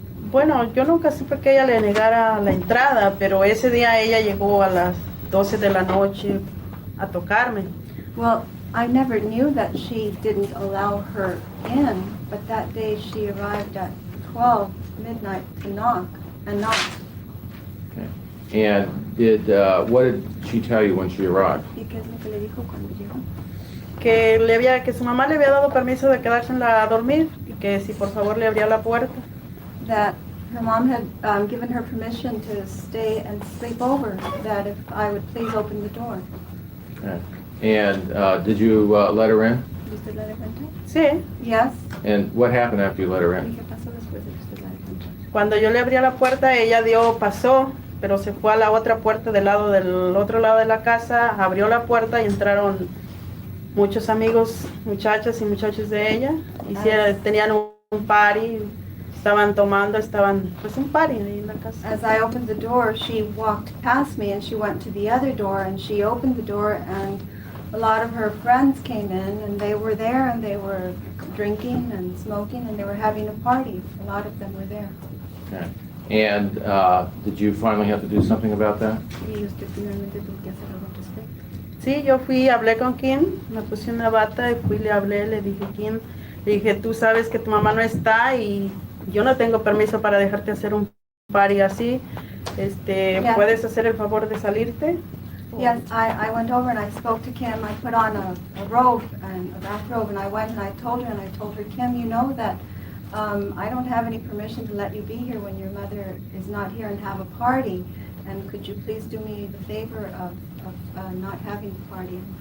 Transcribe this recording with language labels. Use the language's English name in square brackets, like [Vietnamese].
[Spanish] Bueno, yo nunca supe que ella le negara la entrada, pero ese día ella llegó a las 12 de la noche a tocarme. [English] Well, I never knew that she didn't allow her in, but that day she arrived at 12 midnight to knock. Okay. And what did she tell you when she arrived? [Spanish] ¿Y qué es lo que le dijo cuando llegó? Que su mamá le había dado permiso de quedarse a dormir y que si por favor le abría la puerta. [English] That her mom had given her permission to stay and sleep over, that if I would please open the door. Okay. And did you let her in? [Spanish] ¿Y usted la dejó entrar? Sí, [English] Yes. And what happened after you let her [Spanish] ¿Y [English] in? [Spanish] qué pasó después de que usted la dejó entrar? cuando yo le abría la puerta ella pasó, pero se fue a la otra puerta del otro lado de la casa, abrió la puerta y entraron muchos amigos, muchachas y muchachos de ella. Tenían un party, estaban tomando, pues un party ahí en la casa. [English] As I opened the door, she walked past me and she went to the other door and she opened the door and a lot of her friends came in and they were there and they were drinking and smoking and they were having a party. A lot of them were there. Okay. And did you finally have to do something about that? [Spanish] ¿Y usted finalmente tuvo que hacer algo al respecto? Sí, yo fui, hablé con Kim, me puse una bata y fui, le hablé, le dije, Kim, le dije, tú sabes que tu mamá no está y yo no tengo permiso para dejarte hacer un party así. [English] Yeah. [Spanish] ¿Puedes hacer el favor de salirte? [English] Yes, I went over and I spoke to Kim. I put on a robe, and a bathrobe, and I went and I told her, Kim, you know that I don't have any permission to let you be here when your mother is not here and have a party. And could you please do me the favor of not having the party?